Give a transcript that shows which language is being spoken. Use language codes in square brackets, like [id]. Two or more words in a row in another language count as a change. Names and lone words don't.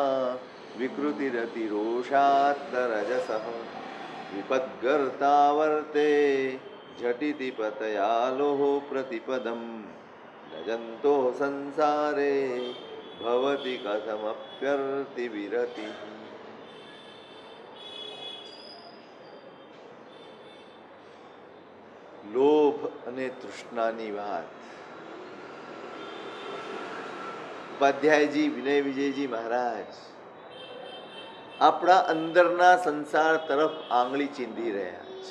[sa] विकृतिरतिरोषात्तरजसः विपद्गर्ता वर्ते झटिति पतयालोः प्रतिपदम् नजन्तो संसारे भवति कथमप्यर्तिविरतिः। [gu] લોભ અને તૃષ્ણાની વાત ઉપાધ્યાયજી વિનય વિજયજી મહારાજ આપણા અંદરના સંસાર તરફ આંગળી ચીંધી રહ્યા છે.